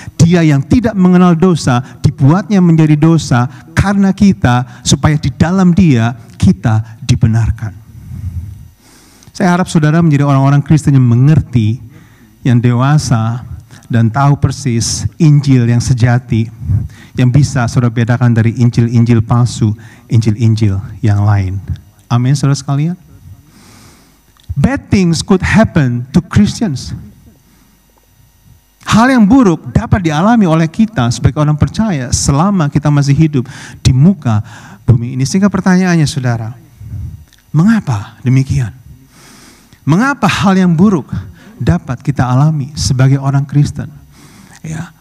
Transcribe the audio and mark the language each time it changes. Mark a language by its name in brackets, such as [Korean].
[Indonesian] Dia yang tidak mengenal dosa, dibuatnya menjadi dosa karena kita, supaya di dalam Dia kita dibenarkan. Saya harap saudara menjadi orang-orang Kristen yang mengerti, yang dewasa, dan tahu persis Injil yang sejati, yang bisa saudara bedakan dari Injil-Injil palsu, Injil-Injil yang lain. Amin, saudara sekalian. [English] Bad things could happen to Christians. [Indonesian] Hal yang buruk dapat dialami oleh kita sebagai orang percaya selama kita masih hidup di muka bumi ini. Sehingga pertanyaannya, saudara, mengapa demikian? Mengapa hal yang buruk dapat kita alami sebagai orang Kristen? Ya.